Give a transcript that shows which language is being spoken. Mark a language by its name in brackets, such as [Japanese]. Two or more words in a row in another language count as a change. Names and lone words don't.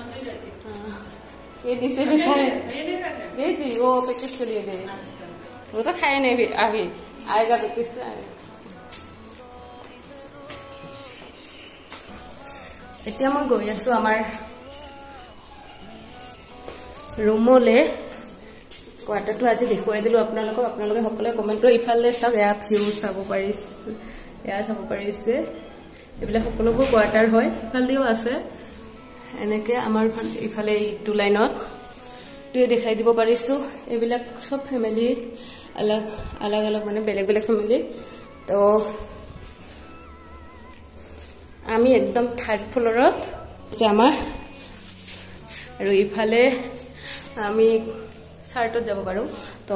[Hindi] ये नीचे बैठा है गई थी वो प्रैक्टिस के लिए गई वो तो खाए नहीं अभी आएगा प्रैक्टिस से [Assamese] এতিয়া মই গৈ আছো আমাৰ ৰুমলৈ কোৱাৰ্টাৰটো আজি দেখুৱাই দিলো আপোনালোকে সকলোৱে কমেন্ট কৰি ইফালে চাওক এয়া ভিউ চাব পাৰিছে এয়া চাব পাৰিছে এইবিলাক সকলোবোৰ কোৱাৰ্টাৰ হয় ইফালেও আছে এনেকে আমাৰ ইফালে টু লাইনত তুই দেখাই দিব পাৰিছো এইবিলাক সব ফেমিলি अलग মানে বেলেগ বেলেগ ফেমিলি তো আমি একদম থাৰ্ড ফ্লোৰত আছে আমাৰ আৰু ইফালে আমি চাৰ্টত যাব পাৰো তো